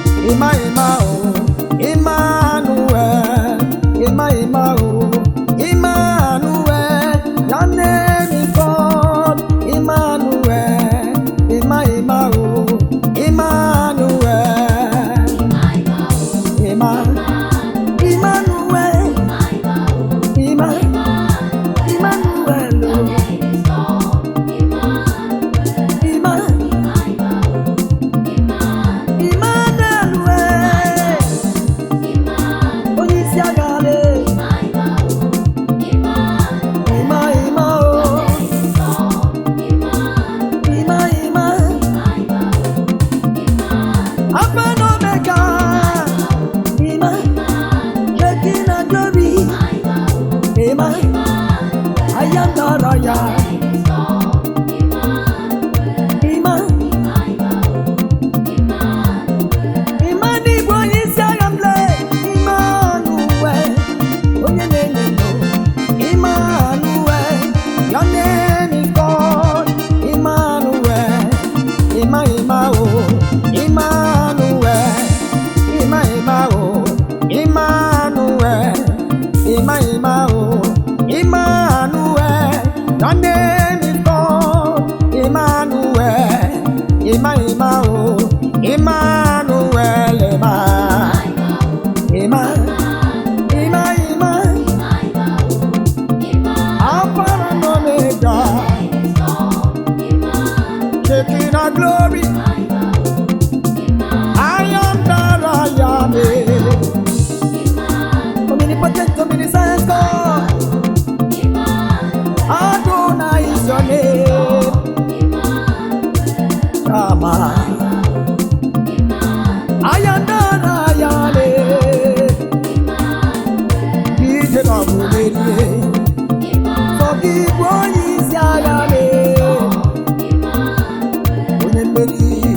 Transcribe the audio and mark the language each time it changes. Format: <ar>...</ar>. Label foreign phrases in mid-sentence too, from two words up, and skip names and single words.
<ig>Ima, ima, oh, Emmanuel. Ima, ima, oh, Emmanuel.</ig> <en>Your name is God. Emmanuel.</en> <ig>Ima, ima, oh, Emmanuel. Ima, Emmanuel. Ima, Emmanuel, oh. Ima. Emmanuel, eh. Onye isi agha, eh. Ima, Ima, oh. Ima, Ima.</ig> <en>Alpha and Omega. Ima. Your King and glory. Emma, I am the royal. Emma, Emma, the boy is young and play.</en> <ig>Emmanuel, onye na-enye ndụ. Emmanuel,</ig> <en>your name is God. Emmanuel, Emma, Emma, oh. Emmanuel, Emma, Emma, oh. Emmanuel, Emma, Emma, oh, Emmanuel, your name is God. Emmanuel, Emma, Emma, oh, Emmanuel, Emma. Emma, Emma, Emma. Alpha and Omega. the King of glory. I am that I am. Omnipotent, omniscient God. Adonai is your name. Shammah. I am that I am.</en> <ig>Ije na ọgụ merie. Sọ gị bụ onye isi agha mee. Onye mmeri.</ig>